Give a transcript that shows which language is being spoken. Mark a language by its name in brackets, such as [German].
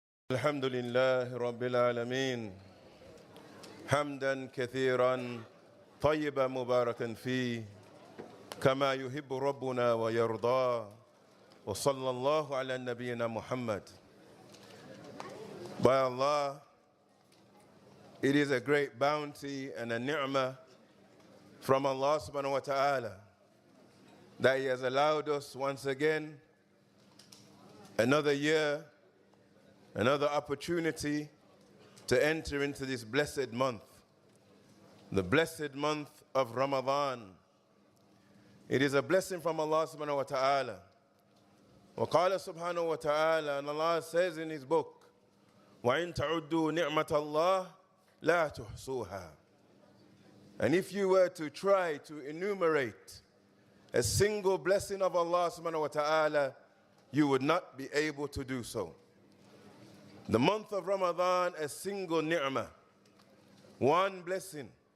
[Arabic] الحمد لله رب العالمين حمدا كثيرا طيبا مباركا فيه كما يحب ربنا ويرضى وصلى الله على نبينا محمد. [English] By Allah, it is a great bounty and a ni'mah from Allah subhanahu wa ta'ala that He has allowed us once again another year, another opportunity to enter into this blessed month, the blessed month of Ramadan. It is a blessing from Allah subhanahu wa ta'ala. [Arabic] وقال سبحانه وتعالى, [English] and Allah says in His book, [Arabic] وَإِن تَعُدُّوا نِعْمَةَ اللَّهِ لَا تُحْصُوهَا. [English] And if you were to try to enumerate a single blessing of Allah subhanahu wa ta'ala, you would not be able to do so. The month of Ramadan, a single ni'mah, one blessing.